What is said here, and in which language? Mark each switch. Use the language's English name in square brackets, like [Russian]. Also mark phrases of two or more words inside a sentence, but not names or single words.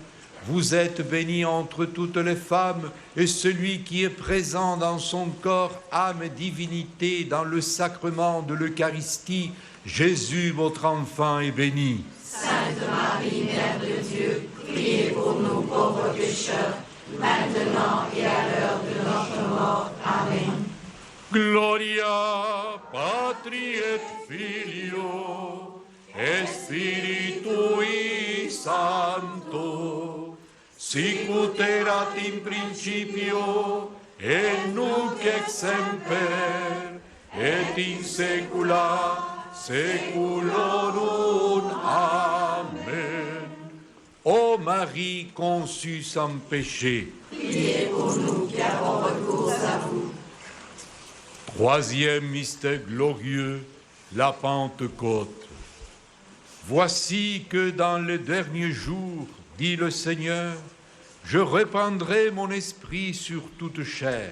[French] Vous êtes bénie entre toutes les femmes, et celui qui est présent dans son corps, âme et divinité, dans le sacrement de l'Eucharistie, Jésus, votre enfant, est béni. Sainte Marie, Mère de Dieu, priez pour nous pauvres pécheurs, maintenant et à l'heure de notre mort. Amen. [Latin] Gloria Patri et Filio et Spiritui Sancto, sic ut erat in principio et nunc et semper et in saecula saeculorum. Amen. [French] Ô Marie conçue sans péché, Priez pour nous qui avons recours à vous. Troisième mystère glorieux, la Pentecôte. Voici que dans les derniers jours, dit le Seigneur, je répandrai mon esprit sur toute chair.